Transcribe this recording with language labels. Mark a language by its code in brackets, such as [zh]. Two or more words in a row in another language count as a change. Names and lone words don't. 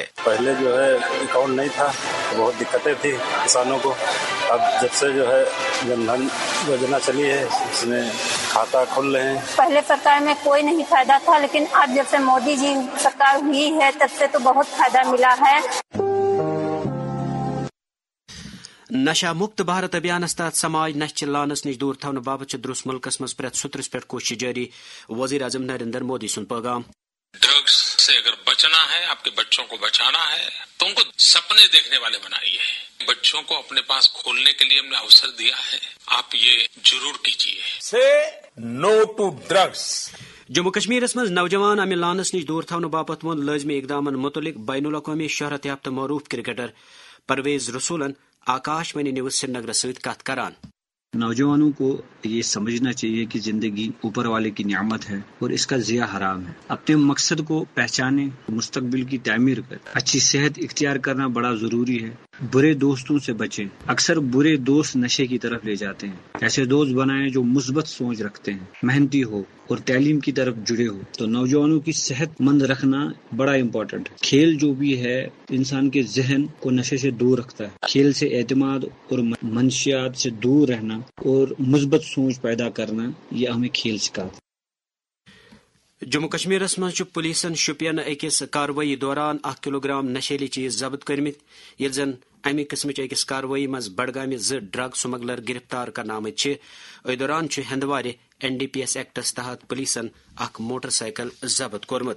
[ur] پہلے جو ہے اکاؤنٹ نہیں تھا, بہت دقتیں تھی کسانوں کو. اب جب سے جو ہے جن دھن یوجنا چلی ہے اس میں کھاتا کھل رہے ہیں. پہلے سرکار میں کوئی نہیں فائدہ تھا لیکن اب جب سے مودی جی سرکار ہوئی ہے تب سے تو بہت فائدہ ملا ہے. [ks] نشہ مُکت بھارت ابھیانس تحت سماج نشہ لانس نش دور تھونہٕ باپتھ درست ملکس منٛز پرٛٮ۪تھ سُترس پٮ۪ٹھ کوشش جاری. وزیر اعظم نریندر مودی سُنٛد پیغام. [ur] ڈرگس سے اگر بچنا ہے, آپ کے بچوں کو بچانا ہے تو ان کو سپنے دیکھنے والے بنائیے. بچوں کو اپنے پاس کھولنے کے لیے ہم نے اوسر دیا ہے, آپ یہ ضرور کیجیے. [en] say no to drugs. [ks] جموں کشمیرس منٛز نوجوان امہِ لانس نش دور تھونہٕ باپتھ ووٚن لٲزمی اقدامن متعلق بین الاقوامی شہرت یافتہ معروف کرکٹر پرویز رسولن آکاش وانی نیوز سری نگر سۭتۍ کتھ کران. [ur] نوجوانوں کو یہ سمجھنا چاہیے کہ زندگی اوپر والے کی نعمت ہے اور اس کا ضیاع حرام ہے. اپنے مقصد کو پہچانے, مستقبل کی تعمیر کر اچھی صحت اختیار کرنا بڑا ضروری ہے. برے دوستوں سے بچیں. اکثر برے دوست نشے کی طرف لے جاتے ہیں. ایسے دوست بنائیں جو مثبت سوچ رکھتے ہیں, محنتی ہو اور تعلیم کی طرف جڑے ہو. تو نوجوانوں کی صحت مند رکھنا بڑا امپورٹنٹ ہے. کھیل جو بھی ہے انسان کے ذہن کو نشے سے دور رکھتا ہے. کھیل سے اعتماد اور منشیات سے دور رہنا اور مثبت سوچ پیدا کرنا, یہ ہمیں کھیل سکھاتا ہے. [ks] جموں کشمیرس منٛز چھُ پولیسن شوپین أکِس کاروٲیی دوران 1 کلوگرام نشیلی چیز ضبط کٔرمٕتۍ ییٚلہِ زن امہِ قٕسمٕچ أکِس کاروٲیی منٛز بڈگامہِ 2 ڈرگ سمگلر گرفتار کرنہٕ آمٕتۍ چھِ. أتھۍ دوران چھُ ہندوارِ NDPS ایکٹس تحت پولیسن اکھ موٹر سائیکل ضبط کوٚرمُت.